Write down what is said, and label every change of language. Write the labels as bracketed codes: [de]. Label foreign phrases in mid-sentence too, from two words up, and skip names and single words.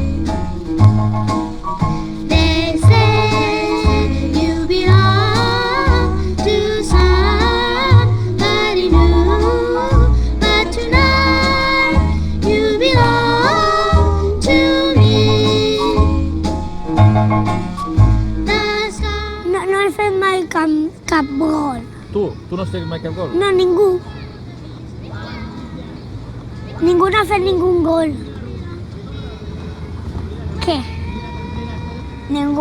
[en] They say you belong to somebody new, but tonight you belong to me. [ca] No he fet mai cap gol. Tu no has fet mai cap gol? No, ningú. Ningú no ha fet ningú gol. Què? Ningú.